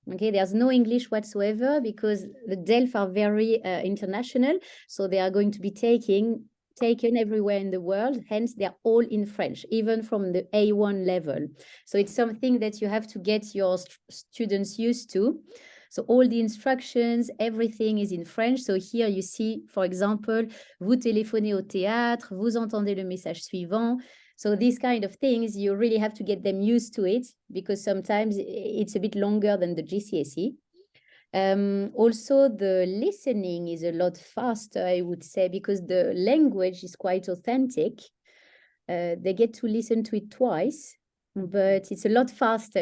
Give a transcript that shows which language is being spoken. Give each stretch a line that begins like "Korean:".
English: Okay, there's no English whatsoever, because the DELF are very international. So they are going to be taken everywhere in the world. Hence, they're all in French, even from the A1 level. So it's something that you have to get your students used to. So all the instructions, everything is in French. So here you see, for example,
French: vous téléphonez au théâtre, vous entendez le message suivant.
English: So these kind of things, you really have to get them used to it, because sometimes it's a bit longer than the GCSE. Also, the listening is a lot faster, I would say, because the language is quite authentic. They get to listen to it twice, but it's a lot faster.